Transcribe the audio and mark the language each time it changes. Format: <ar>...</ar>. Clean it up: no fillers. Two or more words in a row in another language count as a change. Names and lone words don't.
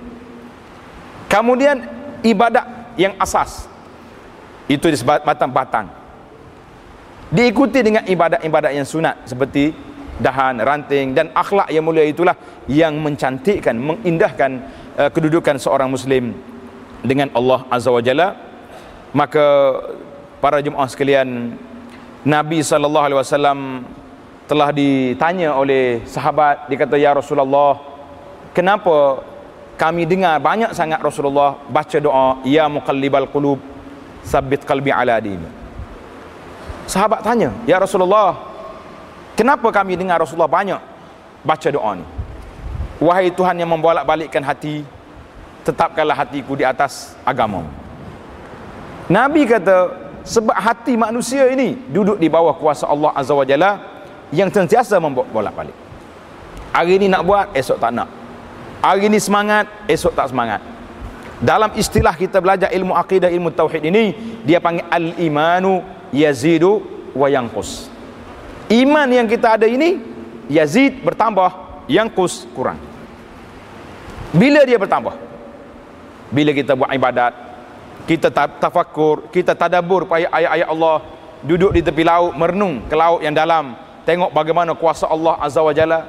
<ms>Kemudian ibadat yang asas itu disebut batang. Diikuti dengan ibadat-ibadat yang sunat seperti dahan, ranting dan akhlak yang mulia, itulah yang mencantikkan, mengindahkan kedudukan seorang muslim dengan</ms> <ar>الله عز وجل.</ar> <ms>Maka para jemaah sekalian, Nabi SAW telah ditanya oleh sahabat, dia kata,</ms> <ar>يا رسول الله,</ar> <ms>kenapa kami dengar banyak sangat Rasulullah baca doa</ms> <ar>يا مقلب القلوب ثبت قلبي على دينك.</ar> <ms>Sahabat tanya,</ms> <ar>يا رسول الله,</ar> <ms>kenapa kami dengar Rasulullah banyak baca doa ni? Wahai Tuhan yang membolak-balikkan hati, tetapkanlah hatiku di atas agama. Nabi kata, sebab hati manusia ini duduk di bawah kuasa</ms> <ar>الله عز وجل</ar> <ms>yang sentiasa membolak-balik. Hari ini nak buat, esok tak nak. Hari ini semangat, esok tak semangat. Dalam istilah kita belajar ilmu akidah, ilmu tauhid ini, dia panggil</ms> <ar>الإيمان يزيد وينقص.</ar> <ms>Iman yang kita ada ini yazid, bertambah, yanqus, kurang. Bila dia bertambah? Bila kita buat ibadat, kita tafakur, kita tadabbur ayat-ayat Allah, duduk di tepi laut, merenung ke laut yang dalam, tengok bagaimana kuasa</ms> <ar>الله عز وجل.</ar>